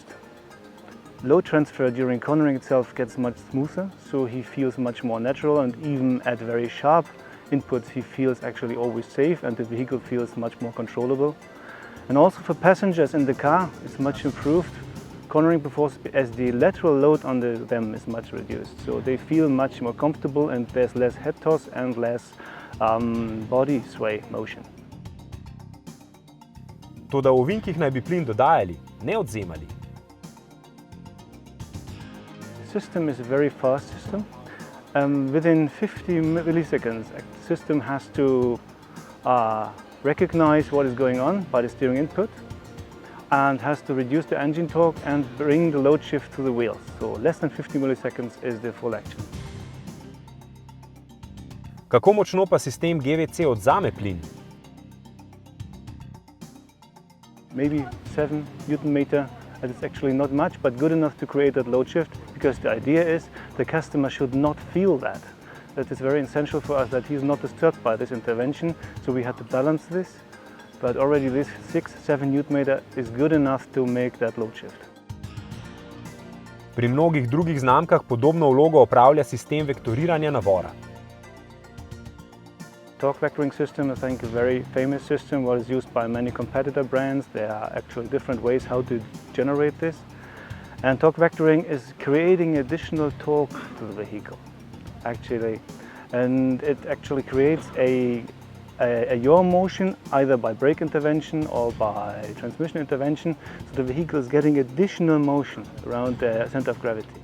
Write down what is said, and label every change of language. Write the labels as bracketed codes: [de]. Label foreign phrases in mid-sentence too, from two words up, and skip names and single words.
[en] Load transfer during cornering itself gets much smoother, so he feels much more natural, and even at very sharp inputs he feels actually always safe and the vehicle feels much more controllable. And also for passengers in the car it's much improved cornering performance as the lateral load on them is much reduced, so they feel much more comfortable and there's less head toss and less body sway motion. [sl] Toda v ovinkih naj bi plin dodajali, ne odvzemali. [en] The system is a very fast system. Within 50 milliseconds, the system has to recognize what is going on by the steering input and has to reduce the engine torque and bring the load shift to the wheels. So less than 50 milliseconds is the full action. [sl] Kako močno pa sistem GVC odvzame plin? [en] Maybe 7 Newton-meter, and it's actually not much, but good enough to create that load shift, because the idea is the customer should not feel that. That is very essential for us, that he is not disturbed by this intervention, so we had to balance this, but already this 6-7 Newton-meter is good enough to make that load shift. [sl] Pri mnogih drugih znamkah podobno vlogo opravlja sistem vektoriranja navora. [en] Torque vectoring system, I think, a very famous system, what is used by many competitor brands. There are actually different ways how to generate this. And torque vectoring is creating additional torque to the vehicle, actually. And it actually creates a yaw motion, either by brake intervention or by transmission intervention, so the vehicle is getting additional motion around the center of gravity.